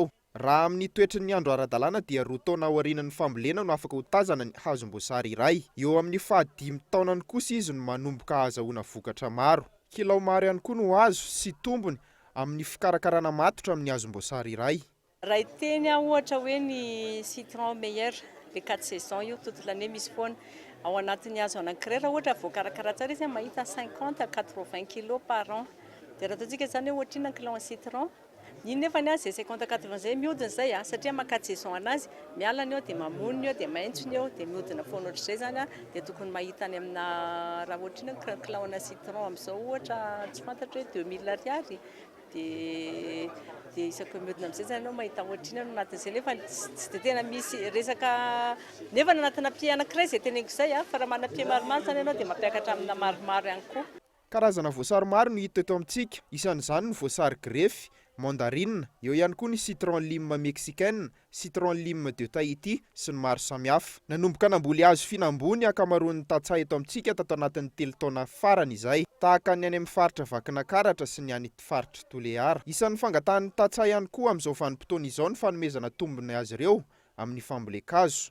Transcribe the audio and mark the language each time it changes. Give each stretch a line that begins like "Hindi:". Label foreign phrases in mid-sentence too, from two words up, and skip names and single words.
Malagasy: Raha amin'ny toetry ny andro ara-dalàna dia 2 taona aorianan'ny fambolena no afaka ho tazana ny hazom-boasary iray. Eo amin'ny 5 taonany kosa izy no manomboka ahazahoana vokatra maro. Kilao maro ihany koa no azo sy tombony amin'ny fikarakarana matotra amin'ny hazom-boasary iray. Raha iteny ohatra hoe ny
French: citron meilleur le 4 saisons
Malagasy: io
French: toute l'année
Malagasy: misy foana ao anatin'ny hazo anankiray raha ohatra voakarakara tsara izy mahita
French: 50 à 80 kg par an.
Malagasy: Dia raha ataontsika zany hoe ohatrina kilao
French: en citron
Malagasy: iny nefa ny azy 50 80 zay mihodina zay satria maka saison anazy mialana eo dia mamoniny eo dia maintso eo dia mihodina foana ohatr'izay zany dia tokony mahita any amina raha ohatrina kilao ana citron amin'izao ohatra tsy fantatra hoe 2000 ariary dia isaky mihodina amin'izay zany ianao mahita ohatrina no anatin'izay nefa tsy dia tena misy resaka nefa anatina pied anankiray izay teneniko izay fa raha mana pied maromaro zany ianao dia mampiakatra amina maromaro ihany koa. Karazana voasary maro no hita eto amintsika, isan'izany ny voasary grefy, mandarine, eo ihany koa ny
French: citron lime mexicaine, citron lime de Tahiti
Malagasy: sy ny maro samihafa. Nanomboka namboly hazo fihinam-boa ny akamaroan'ny tantsaha eto amintsika tato anatin'ny 3 taona farany izay, tahaka ny any amin'ny faritra Vakinakaratra sy ny any faritra Toliara. Isan'ny fangatahan'ny tantsaha ihany koa amin'izao vanim-potoana izao ny fanomezana tombony azy ireo amin'ny famboleka-kazo.